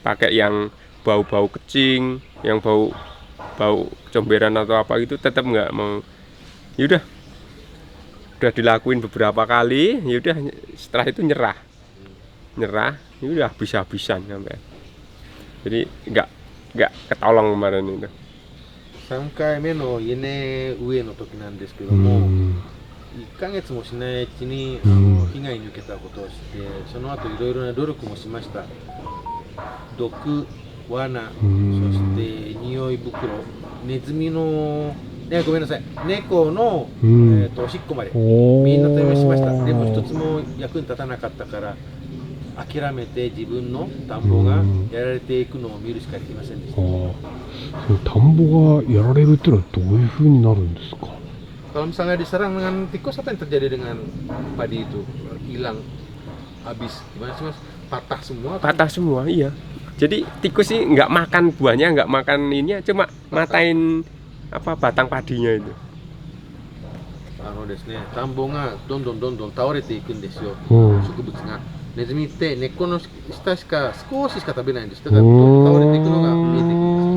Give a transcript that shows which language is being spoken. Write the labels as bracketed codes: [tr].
[id] Pakai yang bau-bau kecing, yang bau comberan atau apa itu tetap nggak mau. Yaudah dilakuin beberapa kali, yaudah setelah itu nyerah, yaudah habis-habisan sampai. Jadi nggak ketolong kemarin itu. [ja] 3回目の稲植えの時なんですけども、1ヶ月もしないうちに被害に受けたことを知って、その後いろいろな努力もしました。毒、罠、そして匂い袋、ネズミのごめんなさい、猫の、おしっこまでみんな試しました。でも一つも役に立たなかったから諦めて自分の田んぼがやられていくのを見るしかできませんでした。その田んぼがやられるっていうのはどういう風になるんですか。 [id] Kalau misalnya diserang dengan tikus, apa yang terjadi dengan padi itu? Hilang, habis, gimana sih Mas? Patah semua? Patah semua, iya. Jadi tikus sih nggak makan buahnya, nggak makan ininya, cuma matain apa batang padinya itu. [ja] ですね、田んぼがどんどん倒れていくんですよ、植物が。ネズミって根っこの下しか少ししか食べないんです。だから倒れていくのが見えてくる。